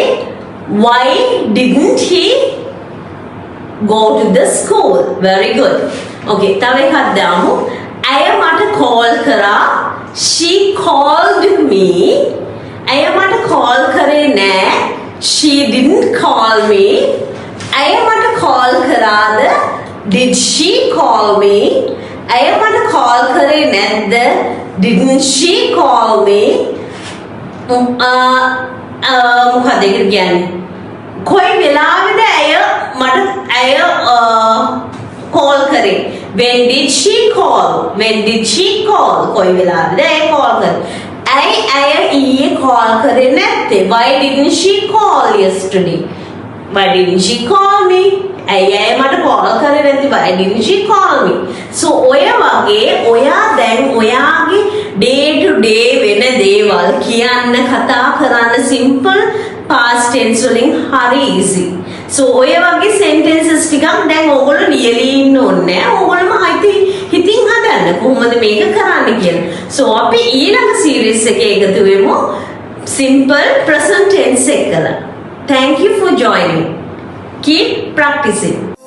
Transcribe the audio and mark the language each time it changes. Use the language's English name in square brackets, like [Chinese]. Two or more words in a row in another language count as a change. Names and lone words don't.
[English] Why didn't he go to the school? Very good. [Sinhala] Okay, තව එකක් දාමු. ඇය මට call කරා. [English] She called me. [Sinhala] ඇය මට call කරේ නෑ. [English] She didn't call me. [Sinhala] ඇය මට call කරාද? [English] Did she call me? [Sinhala] ඇය මට call කරේ නැද්ද? [English] Didn't she call me? [Sinhala] මොකද ඒක කියන්නේ? කොයි වෙලාවෙද ඇය call කරේ? [English] When did she call? When did she call? [Sinhala] කොයි වෙලාවෙද ඇය call කරේ? ඇය ඊයේ call කරේ නැත්තේ? [English] Why didn't she call yesterday? Why didn't she call me? [Sinhala] ඇයි මට call කරේ නැති? [English] Why didn't she call me? So [Sinhala] ඔය වගේ ඔයා දැන් ඔයාගේ [English] day to day [Sinhala] වෙන දේවල් කියන්න කතා කරන්න [English] simple past tense [Sinhala] වලින් හරි [English] easy. [Sinhala] So ඔය වගේ sentences ටිකක් දැන් ඕගොල්ලෝ ලියලා ඉන්න ඕනේ. ඕගොල්ලෝම හිතින් හදන්න කොහොමද මේක කරන්න කියලා. So අපි ඊළඟ series එකේ එකතු වෙමු [English] simple present tense [Sinhala] එකලා. [English] Thank you for joining. Keep practicing.